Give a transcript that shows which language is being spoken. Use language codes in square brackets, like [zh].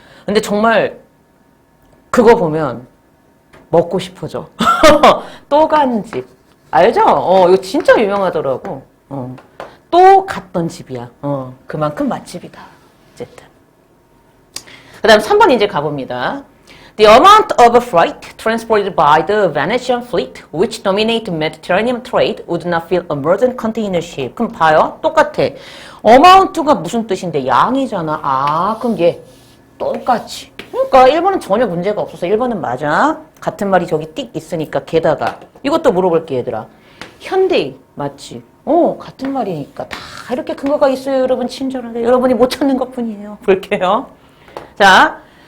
[ko] 근데 정말 그거 보면 먹고 싶어져. 또간집. 알죠? 이거 진짜 유명하더라고. 또 갔던 집이야. 그만큼 맛집이다. 어쨌든. 그 다음 3번 이제 가봅니다. [en] The amount of freight transported by the Venetian fleet, which dominated Mediterranean trade, would not fill a modern container ship. [ko] 그럼 봐요. 똑같아. amount가 무슨 뜻인데? 양이잖아. 그럼 얘 똑같이. 그러니까 1번은 전혀 문제가 없어서 1번은 맞아. 같은 말이 저기 띡 있으니까 게다가 이것도 물어볼게 얘들아. 현대인 맞지? 같은 말이니까 다 이렇게 근거가 있어요. 여러분 친절하게. 여러분이 못 찾는 것뿐이에요. 볼게요. 자,